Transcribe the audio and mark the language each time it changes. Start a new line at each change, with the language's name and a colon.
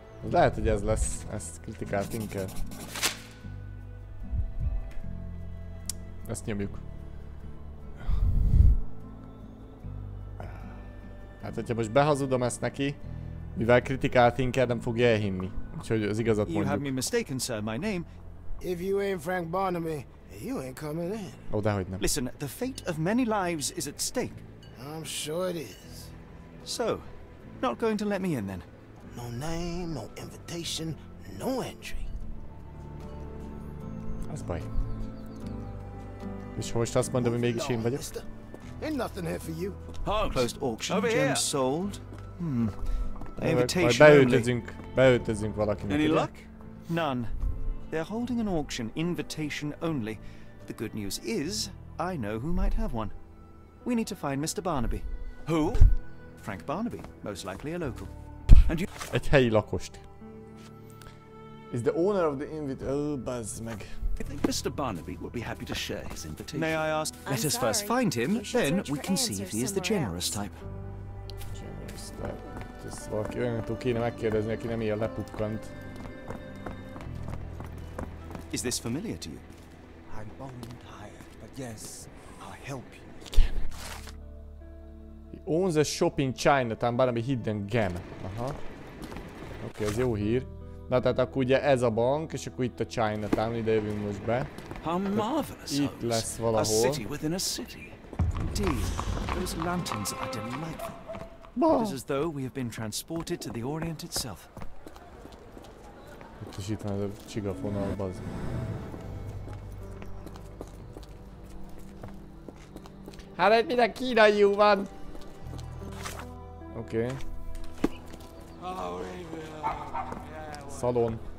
Hungarian: Lehet, hogy ez lesz. Ezt kritikált inkább. Ezt nyomjuk. Hát, hogyha most behazudom ezt neki, mivel kritikált inkább nem fogja elhinni. Úgyhogy az igazat mondjuk.
English: You have me mistaken, sir. My name... If you ain't Frank Barnaby, you ain't coming in.
Hungarian: Oh, dehogy nem.
English: Listen, the fate of many lives is at stake. I'm sure it is. So, not going to let me in then? No name, no invitation, no entry.
Hungarian: Ez baj. És most azt mondom, hogy mégis én vagyok.
English: Ain't nothing here for you. Closed auction, gems sold. Invitation only.
Hungarian: Beöltözünk valakinek.
English: Any luck? None. They're holding an auction, invitation only. The good news is, I know who might have one. We need to find Mr. Barnaby. Who? Frank Barnaby, most likely a local. And you...
Hungarian: Egy helyi lakost.
English: Is the owner of the oh,
Hungarian: bazd meg.
English: I think Mr. Barnaby will be happy to share his invitation. May I ask? Let us first find him, then we can see if he is the generous type. Generous type.
Hungarian: Ez valaki olyantól kéne megkérdezni, aki nem ilyen lepukkant.
English: Is this familiar to you? I'm bone tired, but yes, I'll help you. He owns a shop in Chinatown, Barnaby Hidden Gem.
Hungarian: Aha. Oké, ez jó hír. Na tehát akkor ugye ez a bank, és akkor itt a Chinatown, ide jövünk most be. Itt lesz valahol.
English: A city within a city. Indeed, those lanterns are delightful. It is as though we have been transported to the Orient itself.
Hungarian: Itt is itt van ez a csigafonal, bazd. Hát egy minden kínai van! Oké. Szalon.